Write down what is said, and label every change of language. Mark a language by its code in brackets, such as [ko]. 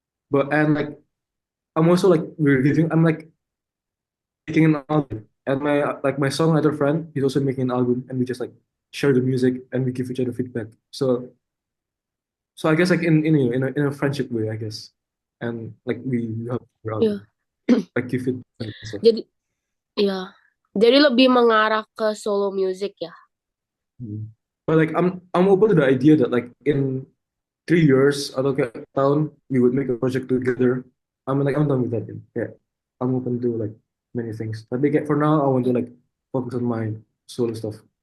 [en] But and like I'm also like reviewing, I'm like making an album, and my songwriter friend he's also making an album, and we just like share the music and we give each other feedback. So I guess like in a friendship way, I guess, and like we help each other out, [id] Iya. [en] like give feedback and stuff. [id] Jadi, ya. Jadi lebih mengarah ke solo music ya. Hmm. [en] But like I'm open to the idea that like in 3 years [id] atau kayak tahun [en] we would make a project together. I'm done with that. Kayak I'm open to like many things. [id] Tapi kayak [en] for now I want to like focus on my solo stuff.